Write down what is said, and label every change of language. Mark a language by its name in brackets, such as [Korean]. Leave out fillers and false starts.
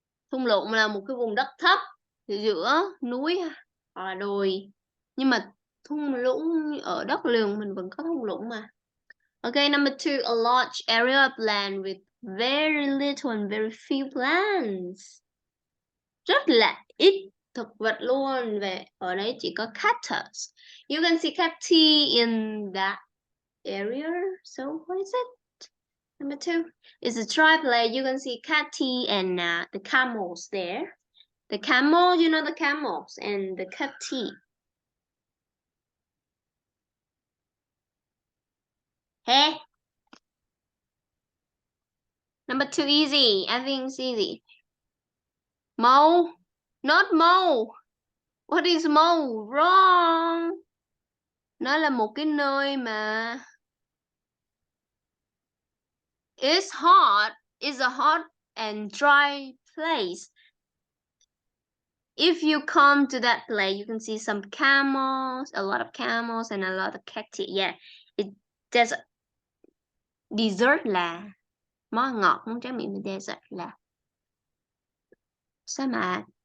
[Vietnamese] Thung lũng là một cái vùng đất thấp giữa núi hoặc là đồi. Nhưng mà thung lũng ở đất liền mình vẫn có thung lũng mà. [English] Okay, number 2, a large area of land with very little and very few plants. [Vietnamese] Rất là ít thực vật luôn. Về ở đấy chỉ có cactus. [English] You can see cacti in that area. So what is it? Number 2 is a triplet. You can see cacti and the camels there. The camel, you know the camels and the cacti. Hey. Number 2 easy. I think it's easy. Mole. Not mole. What is mole? Wrong. [Vietnamese] Nó là một cái nơi mà [English] it's hot. It's a hot and dry place. If you come to that place, you can see some camels, a lot of camels and a lot of cacti. Yeah, there's dessert [Vietnamese] là món ngọt, món tráng miệng desert là Sa mạt.